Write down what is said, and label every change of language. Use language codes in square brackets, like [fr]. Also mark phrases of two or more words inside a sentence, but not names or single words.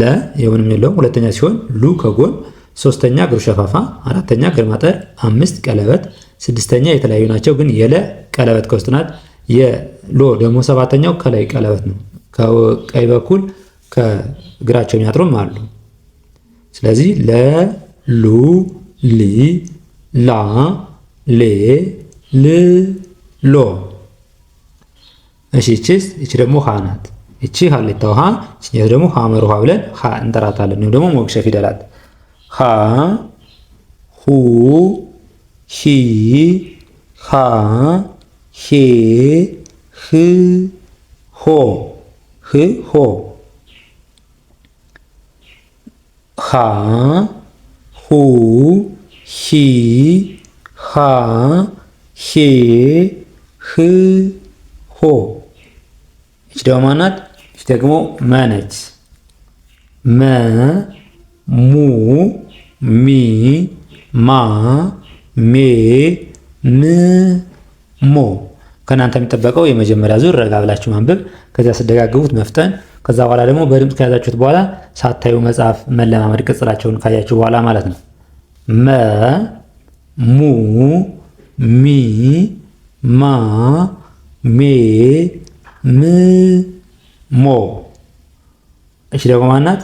[am] የምንም የለውም፣ ሁለተኛ ሲሆን ሉ ከጎን፣ ሶስተኛ እግሩ ሸፋፋ፣ አራተኛ እግር ማጠር፣ 5 ቀለበት፣ ስድስተኛ የተለያዩ ናቸው ግን የለ ቀለበት ከውስጥ ናት። የሎ ደግሞ ሰባተኛው ከላይ ቀለበት ነው። ከቀኝ በኩል ከእግራቸው የሚያጥሩም አሉ። ስለዚህ ለ ሉ ሊ ላ ሌ ል ሎ። እሺ እቺ ደግሞ ሀ ናት። እቺ ሀሌታ ውሃ፣ እቺ ደግሞ ሐመር ውሃ ብለን ሀ እንጠራታለን። ወይም ደግሞ ሞክሸ ፊደላት ሀ ሁ ሂ ሃ ሄ ህ ሆ ሃ ሁ ሂ ሃ ሄ ህ ሆ። እች ደግሞ ማናት? እች ደግሞ መ ነች። መ ሙ ሚ ማ ሜ ም ሞ። ከእናንተ የሚጠበቀው የመጀመሪያ ዙር ረጋ ብላችሁ ማንበብ፣ ከዚያ ስደጋግቡት መፍጠን፣ ከዛ በኋላ ደግሞ በድምፅ ከያዛችሁት በኋላ ሳታዩ መጽሐፍ መለማመድ ቅጽላቸውን ካያችሁ በኋላ ማለት ነው። መ ሙ ሚ ማ ሜ ም ሞ። እቺ ደግሞ ማናት?